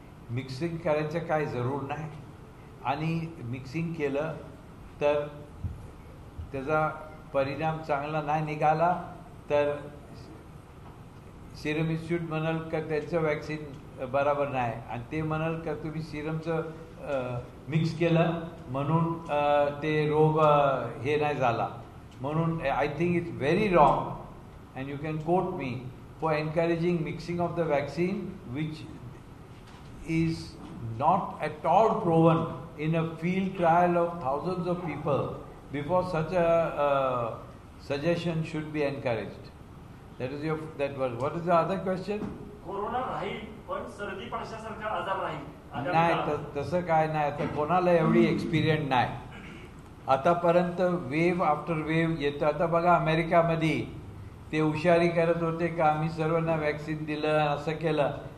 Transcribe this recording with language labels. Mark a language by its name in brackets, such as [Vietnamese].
[Marathi] Mixing करायचं काय जरूर नाही. आणि मिक्सिंग केलं तर त्याचा परिणाम चांगला नाही निघाला तर सिरम इन्स्टिट्यूट म्हणाल का त्यांचं वॅक्सिन बरोबर नाही आणि ते म्हणाल का तुम्ही सिरमचं मिक्स केलं म्हणून ते रोग हे नाही झाला. म्हणून [English] I think it's very wrong and you can quote me for encouraging mixing of the vaccine which is not at all proven in a field trial of thousands of people before such a suggestion should be encouraged. That was what is the other question? [Marathi] Corona राहील पण सर्दी पडशासारखा आजार राहील. नाही तसं काय नाही. आता कोणाला एवढी एक्सपिरियन्स नाही. आतापर्यंत वेव्ह आफ्टर वेव्ह येतं. आता बघा अमेरिकामध्ये ते हुशारी करत होते का आम्ही सर्वांना वॅक्सिन दिलं असं केलं.